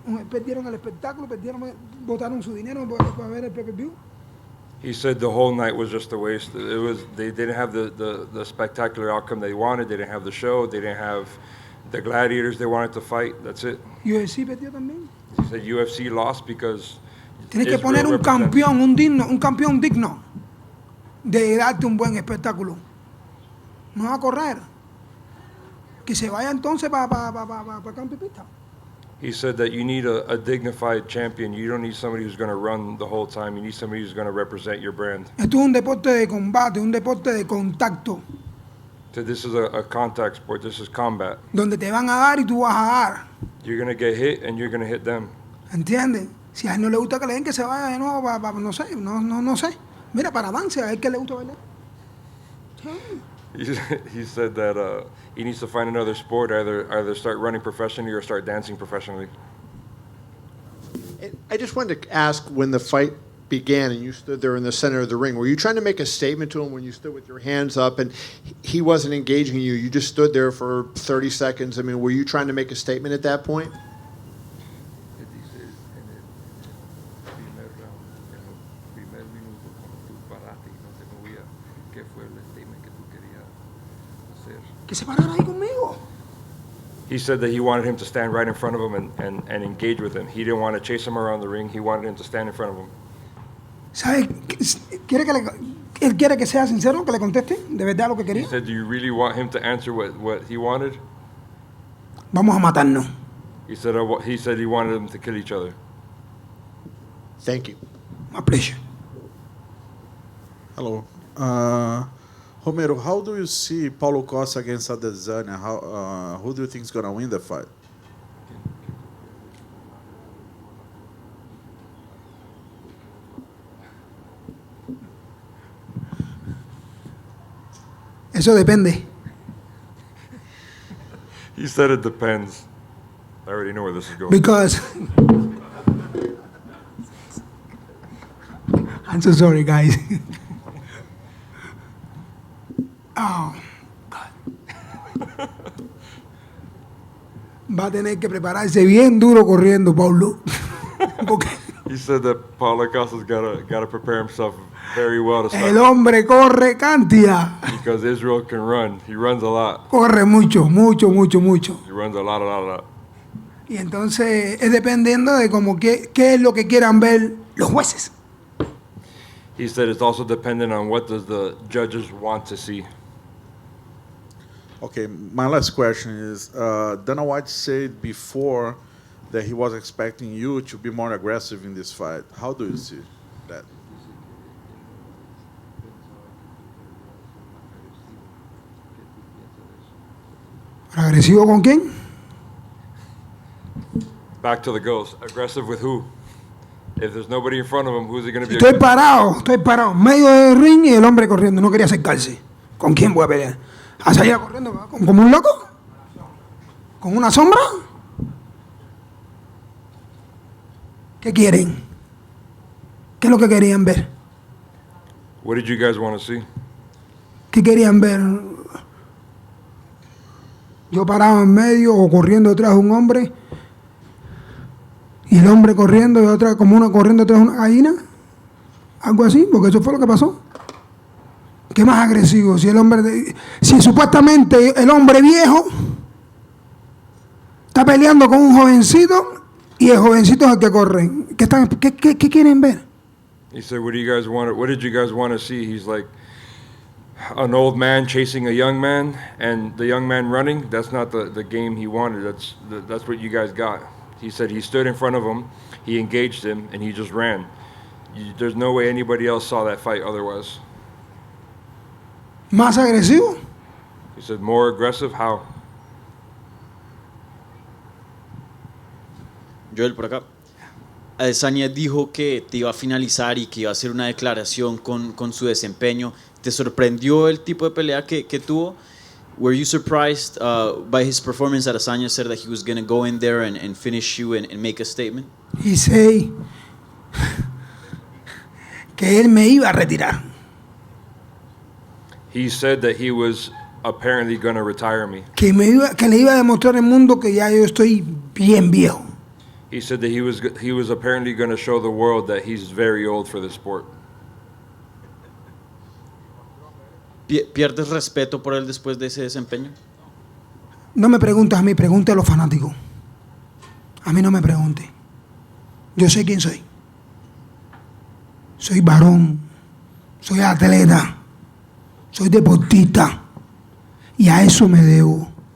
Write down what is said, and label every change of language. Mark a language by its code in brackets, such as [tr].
[es] Perdieron el espectáculo, botaron su dinero para ver el pay-per-view. [en] He said the whole night was just a waste. They didn't have the spectacular outcome they wanted. They didn't have the show. They didn't have the gladiators they wanted to fight. That's it. [es] UFC perdió también. [en] He said UFC lost because [es] tienes que poner un campeón digno de darte un buen espectáculo. No va a correr. Que se vaya entonces para campo y pista. [en] He said that you need a dignified champion. You don't need somebody who's going to run the whole time. You need somebody who's going to represent your brand. [es] Esto es un deporte de combate, un deporte de contacto. [en] So this is a contact sport. This is combat. [es] Donde te van a dar y tú vas a dar. [en] You're going to get hit and you're going to hit them. [es] ¿Entiendes? Si a él no le gusta que le den, que se vaya de nuevo para no sé. Mira, para danza, a él que le gusta bailar. [en] He said that he needs to find another sport, either start running professionally or start dancing professionally. I just wanted to ask, when the fight began and you stood there in the center of the ring, were you trying to make a statement to him when you stood with your hands up and he wasn't engaging you? You just stood there for 30 seconds. I mean, were you trying to make a statement at that point? [es] Que se parara ahí conmigo. [en] He said that he wanted him to stand right in front of him and engage with him. He didn't want to chase him around the ring. He wanted him to stand in front of him. [es] ¿Sabe? Él quiere que sea sincero, que le conteste de verdad lo que quería. [en] He said, do you really want him to answer what he wanted? [es] Vamos a matarnos. [en] He said he wanted them to kill each other. Thank you. My pleasure. Hello. Romero, how do you see Paulo Costa against Adesanya? Who do you think is going to win the fight? [es] Eso depende. [en] He said it depends. I already know where this is going. Because I'm so sorry, guys. Oh, God. [es] Va a tener que prepararse bien duro corriendo, Paulo. Porque [en] He said that Paulo Costa's gotta prepare himself very well to [es] el [en] start [es] hombre corre cantidad. [en] because Israel can run. He runs a lot. [es] Corre mucho, mucho, mucho, mucho. [en] He runs a lot. [es] Y entonces es dependiendo de como qué es lo que quieran ver los jueces. [en] He said it's also dependent on what does the judges want to see. Okay, my last question is, Dana White said before that he was expecting you to be more aggressive in this fight. How do you see that? [es] ¿Agresivo con quién? [en] Back to the ghost. Aggressive with who? If there's nobody in front of him, who's he going to be [es] Estoy [en] aggressive? [es] parado, en medio del ring y el hombre corriendo, no quería acercarse. ¿Con quién voy a pelear? ¿Allá corriendo como un loco? ¿Con una sombra? ¿Qué quieren? ¿Qué es lo que querían ver? [en] What did you guys want to see? [es] ¿Qué querían ver? Yo parado en medio o corriendo detrás de un hombre y el hombre corriendo y otra como una corriendo detrás de una gallina, algo así, porque eso fue lo que pasó. ¿Qué más agresivo? Si supuestamente el hombre viejo está peleando con un jovencito y el jovencito es el que corre. ¿Qué quieren ver? [en] He said, what did you guys want to see? He's like, an old man chasing a young man and the young man running. That's not the game he wanted. That's what you guys got. He said he stood in front of him, he engaged him, and he just ran. There's no way anybody else saw that fight otherwise. [es] ¿Más agresivo? [en] He said, more aggressive? How? [es] Joel, por acá. Adesanya dijo que te iba a finalizar y que iba a hacer una declaración con su desempeño. ¿Te sorprendió el tipo de pelea que tuvo? [en] Were you surprised by his performance? Adesanya said that he was going to go in there and finish you and make a statement. He said [es] que él me iba a retirar. [en] He said that he was apparently going to retire me. [es] Que le iba a demostrar al mundo que ya yo estoy bien viejo. [en] He said that he was apparently going to show the world that he's very old for the sport. [es] ¿Pierdes respeto por él después de ese desempeño? No me preguntes a mí, pregunte a los fanáticos. A mí no me pregunte. Yo sé quién soy. Soy varón, soy atleta, soy deportista y a eso me debo.